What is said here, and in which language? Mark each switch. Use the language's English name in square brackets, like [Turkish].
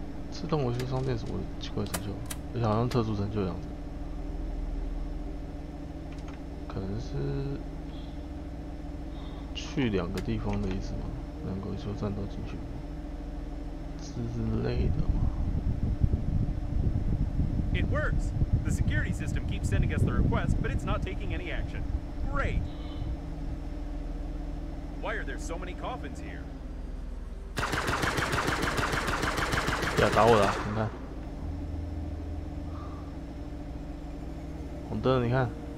[Chinese] 自动维修商店什么奇怪成就？而且好像特殊成就的样子。可能是去2个地方的意思吗？2个维修站都进去之类的吗？ [English] It works. The security system keeps sending us the request, but it's not taking any action. Great. Why are there so many coffins here? [Chinese] 不要打我了，你看，红灯，你看。